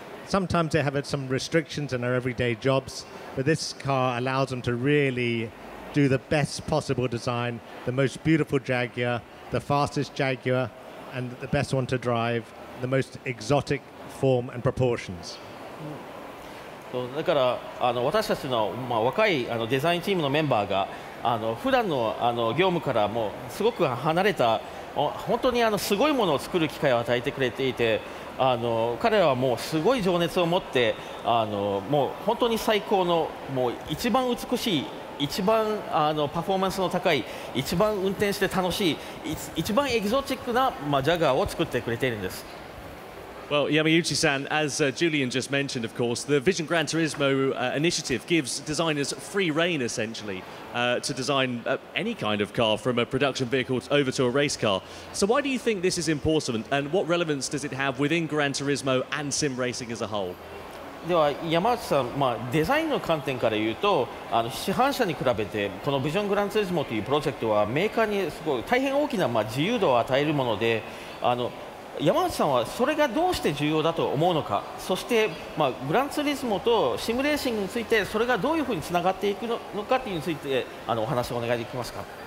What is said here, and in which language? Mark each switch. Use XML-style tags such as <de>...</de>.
<en>Sometimes they have some restrictions in their everyday jobs, but this car allows them to really do the best possible design, the most beautiful Jaguar, the fastest Jaguar, and the best one to drive, the most exotic form and proportions.</en> <ja>だから私たちの若いデザインチームのメンバーが普段の業務からもすごく離れた本当にすごいものを作る機会を与えてくれていて彼らはもうすごい情熱を持ってもう本当に最高のもう一番美しい一番パフォーマンスの高い一番運転して楽しい一番エキゾチックなジャガーを作ってくれているんです。</ja> <en>Well, Yamauchi-san, as Julian just mentioned, of course, the Vision Gran Turismo initiative gives designers free rein, essentially, to design any kind of car, from a production vehicle over to a race car. So why do you think this is important, and what relevance does it have within Gran Turismo and sim racing as a whole?</en> <ja>では山内さん、デザインの観点から言うと市販車に比べてこのビジョングランツーリスモというプロジェクトはメーカーにすごい大変大きな自由度を与えるもので山内さんはそれがどうして重要だと思うのか、そして、グランツーリスモとシムレーシングについてそれがどういうふうにつながっていくのかというについてお話をお願いできますか。</ja>